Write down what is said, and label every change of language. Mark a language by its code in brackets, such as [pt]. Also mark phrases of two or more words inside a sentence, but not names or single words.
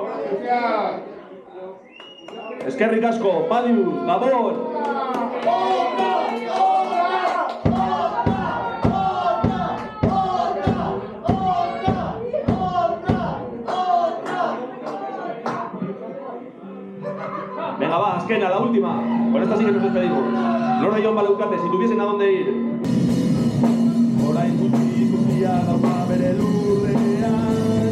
[eu] Eskerrik asko, Padiu, Gabon! [es] Venga, va, azkena, la última. Con esta sí que nos despedimos. Lora y Jon Baleucate, si tuviesen a dónde ir. [eu] Orain gutxi ikusia dauka bere lurrean.